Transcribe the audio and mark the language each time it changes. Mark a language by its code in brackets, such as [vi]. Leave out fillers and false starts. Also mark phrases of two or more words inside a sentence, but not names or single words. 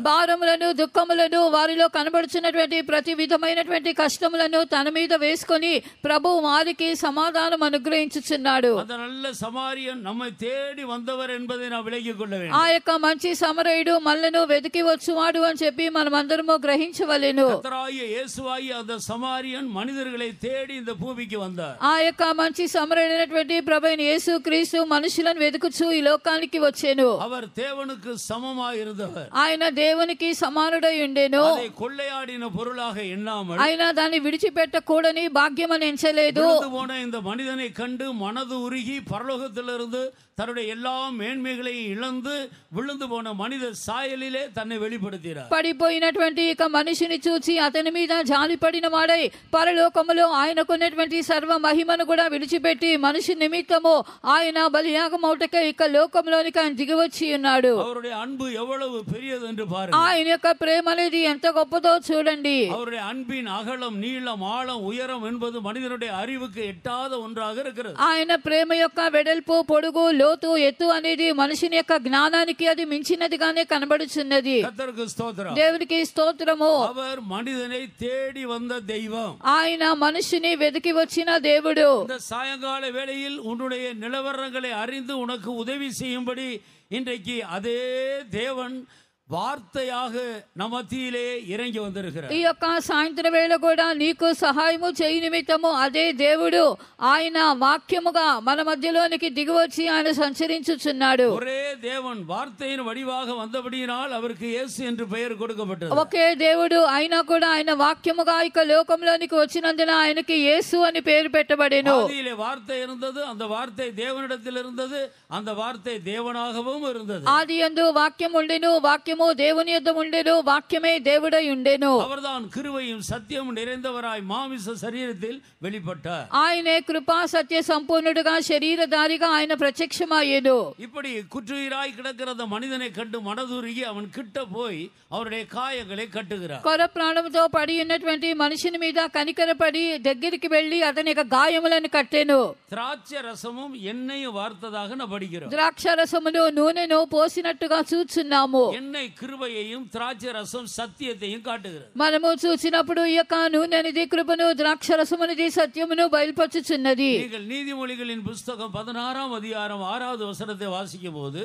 [te] భారములను దుఃఖములను వారిలో కనబడుచున్నటువంటి ప్రతి విధమైనటువంటి కష్టములను తన మీద వేసుకొని ప్రభు వారికి సమాధానం అనుగ్రహించుచున్నాడు. [ta] அந்த நல்ல సమారియన్ நம்மை தேடி வந்தவர் என்பதை நாம் விளங்கிக் கொள்ள வேண்டும். [te] ఆ యొక్క మంచి సమరయుడు మనలను వెతికి వచ్చువాడు అని చెప్పి మనమందరము గ్రహించవలెను. [ta] கர்த்தராகிய இயேசுவாகிய அந்த சமாரியன் மனிதர்களை தேடி இந்த பூமிக்கு வந்தார். [te] ఆ యొక్క మంచి సమరయుడైనటువంటి ప్రభువైన యేసుక్రీస్తు మనుషులను వెతుకుచూ ఈ లోకానికి వచ్చెను. [ta] அவர் தேவனுக்கு சமமாய் இருந்தவர். [te] ఆయన దేవునికి సమానుడై ఉండెను. [ta] அதை கொள்ளையாடின பொருளாக எண்ணாமல் [te] ఆయన దాన్ని విడిచిపెట్టకూడని భాగ్యమని ఎంచలేదు. [ta] போன இந்த மனிதனை கண்டு மனது உருகி பரலோகத்திலிருந்து தன்னுடைய எல்லா மேன்மைகளையும் இழந்து விழுந்து போன மனித சாயலிலே தன்னை வெளிப்படுத்தினார். [te] పడిపోయినటువంటి ఇక మనిషిని చూచి అతని మీద జాలిపడిన వాడై పరలోకములో ఆయనకున్నటువంటి సర్వ మహిమను కూడా విడిచిపెట్టి మనిషి నిమిత్తము ఆయన బలియాగమౌటకై ఇక లోకంలోనికి ఆయన దిగివచ్చి ఉన్నాడు. [ta] அவருடைய அன்பு எவ்வளவு பெரியது என்று பாருங்கள். [te] ఆయన యొక్క ప్రేమ అనేది ఎంత గొప్పదో చూడండి. [ta] அவருடைய அன்பின் அகலம் நீளம் ஆழம் உயரம் என்பது மனிதனுடைய அறிவுக்கு எட்டாத ஒன்றாக இருக்கிறது. [te] ఆయన ప్రేమ యొక్క వెడల్పు పొడుగు లోతు ఎత్తు అనేది మనిషిని యొక్క జ్ఞానానికి అది మించినదిగానే కనబడుచున్నది. [ta] கர்த்தருக்கு ஸ்தோத்திரம். [te] దేవునికి స్తోత్రము. [ta] அவர் மனிதனை தேடி வந்த தெய்வம். [te] ఆయన మనిషిని వెతికి వచ్చిన దేవుడు. [ta] இந்த சாயங்கால வேளையில் உன்னுடைய நிலவரங்களை அறிந்து உனக்கு உதவி செய்யும்படி இன்றைக்கு அதே தேவன் வார்த்தையாக நம் மத்தியில் இறங்கி వந்திருக்கிறார். [te] ఈ యొక్క సాయంత్రం వేళ కూడా నీకు సహాయము చేయి నిమిత్తము అదే దేవుడు ఆయన వాక్యముగా మన మధ్యలోనికి దిగివచ్చి ఆయన సంచరించుచున్నాడు. [ta] ஒரே தேவன் வார்த்தையின் வடிவாக வந்தபடியினால் அவருக்கு இயேசு என்று பெயர் கொடுக்கப்பட்டது. [te] ఒకే దేవుడు అయినా కూడా ఆయన వాక్యముగా ఇక లోకంలోనికి వచ్చినందున ఆయనకి యేసు అని పేరు పెట్టబడెను. [ta] ஆதியிலே வார்த்தை இருந்தது, அந்த வார்த்தை தேவனிடத்தில் இருந்தது, அந்த வார்த்தை தேவனாகவும் இருந்தது. [te] ఆదియందు వాక్యం ఉండెను, వాక్యము దేవుని యొద్ద ఉండెను, వాక్యమే దేవుడై ఉండెను. [ta] அவர்தான் கிருபையும் சத்தியமும் நிறைந்தவராய் மாமிச சரீரத்தில் வெளிப்பட்டார். [te] ఆయనే కృపా సత్య సంపూర్ణుడుగా శరీరధారిగా ఆయన ప్రత్యక్షమయ్యెను. [ta] இப்படி குற்றுயிராய் கிடக்கிற அந்த மனிதனை கண்டு மனதுருகி அவன் கிட்ட போய் அவருடைய காயங்களை கட்டுகிறார். [te] కొర ప్రాణంతో పడి ఉన్నటువంటి మనిషిని మీద కనికరపడి దగ్గరికి వెళ్లి అతని యొక్క గాయములను కట్టెను. [ta] திராட்சை ரசமும் எண்ணெயும் வார்த்ததாக நான் படிக்கிறோம். [te] ద్రాక్ష రసమును నూనెను పోసినట్టుగా చూచున్నాము. [ta] எண்ணெய் கிருபையையும் திராட்சை ரசம் சத்தியத்தையும் காட்டுகிறது. [te] మనము చూసినప్పుడు ఈ యొక్క నూనెనిది కృపను, ద్రాక్ష రసమునిది సత్యమును బయలుపరచుచున్నది. [ta] நீங்கள் நீதிமொழிகளின் புஸ்தகம் 16ஆம் அதிகாரம் 6வது வசனத்தை வாசிக்கும் போது